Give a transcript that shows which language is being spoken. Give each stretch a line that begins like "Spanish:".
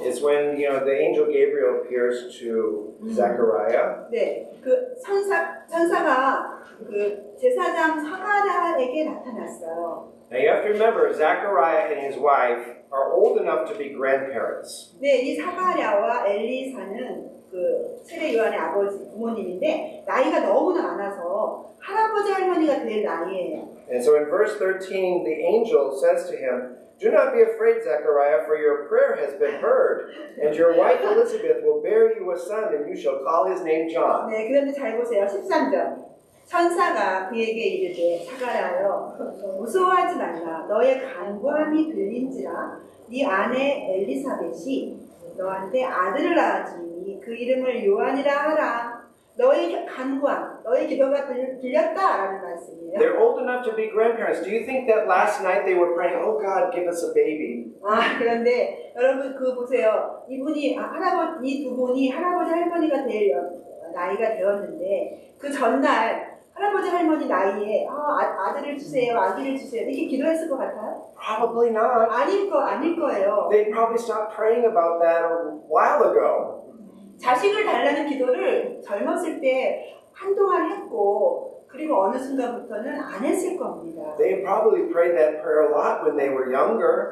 English: It's when, you know, the angel Gabriel appears to Zechariah.
Korean: 네, 그 천사가 그 제사장 사가랴에게 나타났어요.
English: Now you have to remember, Zechariah and his wife are old enough to be grandparents.
Korean: 네, 이 사가랴와 엘리사는 그 세례 요한의 아버지 부모님인데 나이가 너무나 많아서 할아버지 할머니가 될 나이예요.
English: And so in verse 13, the angel says to him, "Do not be afraid, Zechariah, for your prayer has been heard, and your wife Elizabeth will bear you a son, and you shall call his name John."
Korean: 네, 그런데 잘 보세요. 13절. 천사가 그에게 이르되 사가랴여 무서워하지 말라. 너의 간구함이 들린지라. 네 아내 엘리사벳이 너한테 아들을 낳았으니 그 이름을 요한이라 하라. 너의 간구함, 너의 기도가 들렸다라는 말씀이에요.
English: They're old enough to be grandparents. Do you think that last night they were praying, oh God, give us a baby?
Korean: 그런데 여러분 그 보세요. 이분이 이 두 분이 할아버지 할머니가 될 나이가 되었는데 그 전날 할아버지 할머니 나이에 아들을 주세요, 아기를 주세요 이렇게 기도했을 것 같아요?
English: Probably not.
Korean: 아닐 거예요.
English: They probably stopped praying about that a while ago.
Korean: 자식을 달라는 기도를 젊었을 때 한동안 했고 그리고 어느 순간부터는 안 했을 겁니다.
English: They probably prayed that prayer a lot when they were younger.